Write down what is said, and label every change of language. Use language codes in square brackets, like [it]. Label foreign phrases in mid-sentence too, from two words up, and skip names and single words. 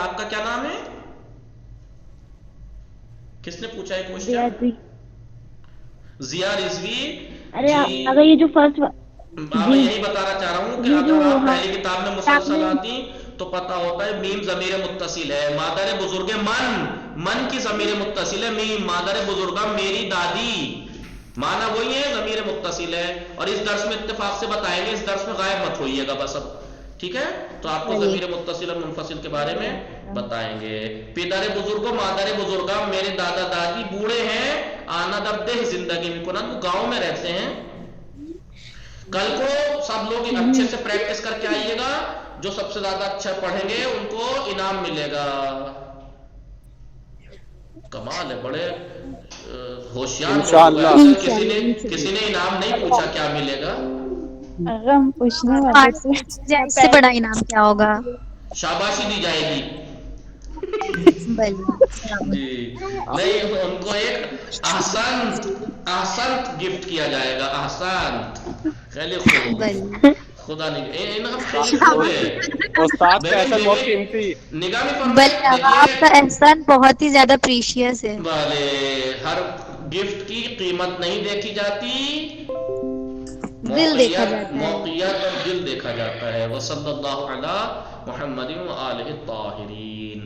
[ur] آپ کا کیا نام ہے؟ کس نے پوچھا ہے کوشچن؟ ضیاء رضوی. ارے اگر یہ جو فرسٹ میں یہی بتانا چاہ رہا ہوں کہ اگر آپ پہلی کتاب میں مسلسل آتی تو پتا ہوتا ہے میم ضمیر متصل ہے. [fa] مادر بزرگ من [ur] کی ضمیر متصل ہے میم. [fa] مادر بزرگہ [ur] میری دادی، معنی وہی ہے، ضمیر متصل ہے. اور اس درس میں اتفاق سے بتائیں گے، اس درس میں غائب مت ہوئیے گا بس. اب ٹھیک ہے، تو آپ کو ضمیر متصل اور منفصل کے بارے میں بتائیں گے. [fa] پدر بزرگ و مادر بزرگہ، [ur] میرے دادا دادی بوڑھے ہیں. [fa] آنا در دہ زندگی میں کنن، [ur] وہ گاؤں میں رہتے ہیں. کل کو سب لوگ اچھے سے پریکٹس کر کے آئیے گا. جو سب سے زیادہ اچھا پڑھیں گے ان کو انعام ملے گا. کمال ہے، بڑے ہوشیار. کسی نے انعام نہیں پوچھا کیا ملے گا. ہم پوچھنے والے سے بڑا انعام کیا ہوگا؟ شاباشی دی جائے گی. جی نہیں، ان کو ایک احسنت گفٹ کیا جائے گا. [fa] احسنت، خیلی خوب. [ur] خدا نہیں استاد کا احسان بہت قیمتی. نگاہ میں فرمائیں. بلکہ آپ کا احسان بہت ہی زیادہ پریشیس ہے. بھلے ہر گفٹ کی قیمت نہیں دیکھی جاتی، دل دیکھا جاتا ہے. موقعیت اور دل دیکھا جاتا ہے. [ar] وصلی اللہ علی محمد وآلہ الطاہرین.